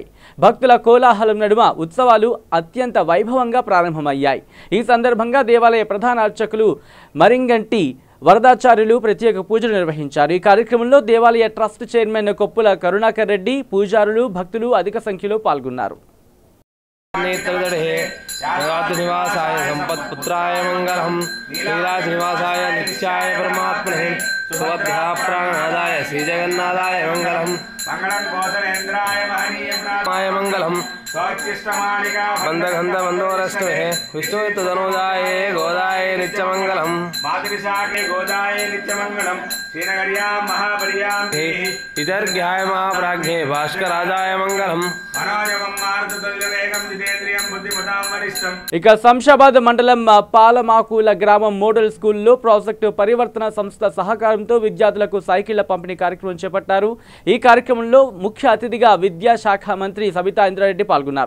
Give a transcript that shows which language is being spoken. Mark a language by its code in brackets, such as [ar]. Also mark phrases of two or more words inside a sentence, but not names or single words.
[te] భక్తుల కోలాహలం నడుమ ఉత్సవాలు అత్యంత వైభవంగా ప్రారంభమయ్యాయి. ఈ సందర్భంగా దేవాలయ ప్రధాన అర్చకులు మరింగంటి వరదాచార్యులు ప్రత్యేక పూజలు నిర్వహించారు. ఈ కార్యక్రమంలో దేవాలయ ట్రస్ట్ చైర్మన్ కొప్పుల కరుణాకర్ రెడ్డి, పూజారులు, భక్తులు అధిక సంఖ్యలో పాల్గొన్నారు. [sa] निवासाय संपत्पुत्राय मंगलम लीलानिवासाय नित्याय परमात्मने सुभद्रा प्राणादाय श्री जगन्नाथाय मंगलम मंगलम बंदगंध बंदोरष्टमे विष्णुतनुजाय गोदाय नित्यमंगलम गोदाय नित्यमंगलम श्रीनगर्यां महाबलियां इदर्घ्याय महाप्राज्ञे भास्कराजाय मंगलम [te] ఇక శంషాబాద్ మండలం పాలమాకుల గ్రామం మోడల్ స్కూల్లో ప్రాజెక్టు పరివర్తన సంస్థ సహకారంతో విద్యార్థులకు సైకిళ్ల పంపిణీ కార్యక్రమం చేపట్టారు. ఈ కార్యక్రమంలో ముఖ్య అతిథిగా విద్యాశాఖ మంత్రి సబితా ఇంద్రారెడ్డి పాల్గొన్నారు.